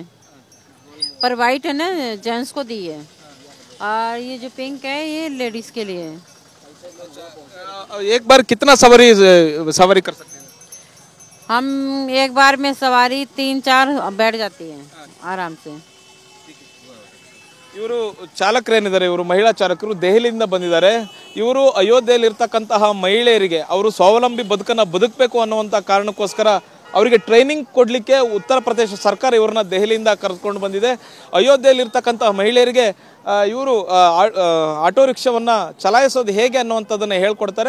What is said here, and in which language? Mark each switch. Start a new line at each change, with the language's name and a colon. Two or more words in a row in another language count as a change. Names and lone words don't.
Hindi: पर वाइट है ना, जेंट्स को दी है, और ये जो पिंक है ये लेडीज के लिए है। एक बार कितना सवारी कर सकते हैं? हम एक बार में सवारी 3-4 बैठ जाती है आराम से।
Kannada: ಇವರು ಚಾಲಕರೇನಿದ್ದಾರೆ, ಇವರು ಮಹಿಳಾ ಚಾಲಕರು ದೆಹಲಿಯಿಂದ ಬಂದಿದ್ದಾರೆ. ಇವರು ಅಯೋಧ್ಯೆಯಲ್ಲಿ ಇರ್ತಕ್ಕಂತಹ ಮಹಿಳೆಯರಿಗೆ ಅವರು ಸ್ವಾವಲಂಬಿ ಬದುಕನ್ನು ಬದುಕಬೇಕು ಅನ್ನುವಂಥ ಕಾರಣಕ್ಕೋಸ್ಕರ ಅವರಿಗೆ ಟ್ರೈನಿಂಗ್ ಕೊಡಲಿಕ್ಕೆ ಉತ್ತರ ಪ್ರದೇಶ ಸರ್ಕಾರ ಇವರನ್ನ ದೆಹಲಿಯಿಂದ ಕರೆದುಕೊಂಡು ಬಂದಿದೆ. ಅಯೋಧ್ಯೆಯಲ್ಲಿ ಇರ್ತಕ್ಕಂತಹ ಮಹಿಳೆಯರಿಗೆ ಇವರು ಆಟೋ ರಿಕ್ಷಾವನ್ನು ಚಲಾಯಿಸೋದು ಹೇಗೆ ಅನ್ನುವಂಥದ್ದನ್ನು ಹೇಳ್ಕೊಡ್ತಾರೆ.